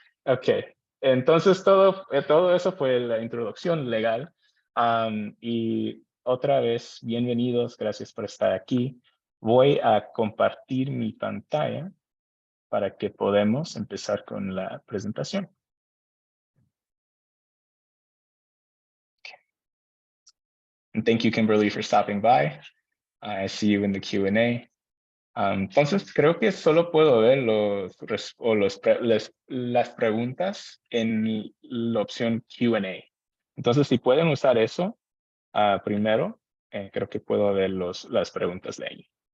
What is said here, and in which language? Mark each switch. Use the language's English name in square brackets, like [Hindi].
[Spanish] Ok, entonces todo eso fue la introducción legal. Y otra vez, bienvenidos, gracias por estar aquí. Voy a compartir mi pantalla para que podamos empezar con la presentación. [English] Okay. And thank you, Kimberly, for stopping by. I see you in the Q&A. [Spanish] Entonces, creo que solo puedo ver las preguntas en la opción Q&A. Entonces, si pueden usar eso primero, creo que puedo ver las preguntas de ahí.